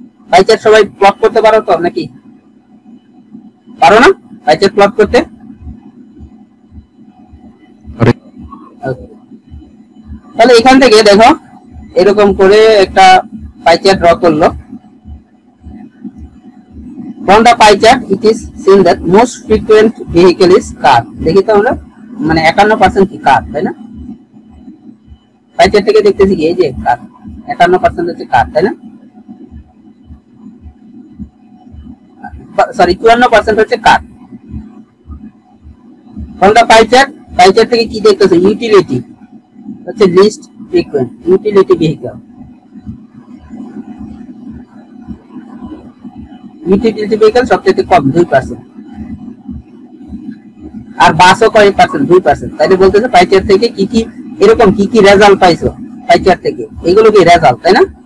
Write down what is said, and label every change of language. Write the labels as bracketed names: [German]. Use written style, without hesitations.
[Bangla] Pie chart সবাই plot করতে পারো তো নাকি? পারো না পাই চার্ট প্লট করতে? তাহলে এখান থেকে দেখো এরকম করে একটা পাই চার্ট ড্র করলো। [English] From the pie chart, it is seen that most frequent vehicle is car. [Bangla] দেখি তো আমরা, মানে 51% কি কার, তাই না? পাই চার্ট থেকে দেখতেছি কি এই যে কার, 51% হচ্ছে কার, তাই না? সরি 54% হচ্ছে কার। [English] From the pie chart [Bangla] থেকে কি দেখতেছো? ইউটিলিটি হচ্ছে list frequent, utility vehicle. Utility vehicle সবচেয়ে কম 2%, আর বাসও কয় পার্সেন্ট 2%। তাইলে বলতেছে পাই চার্ট থেকে কি কি এরকম কি কি রেজাল্ট পাইছো পাই চার্ট থেকে, এগুলো কি রেজাল্ট, তাই না?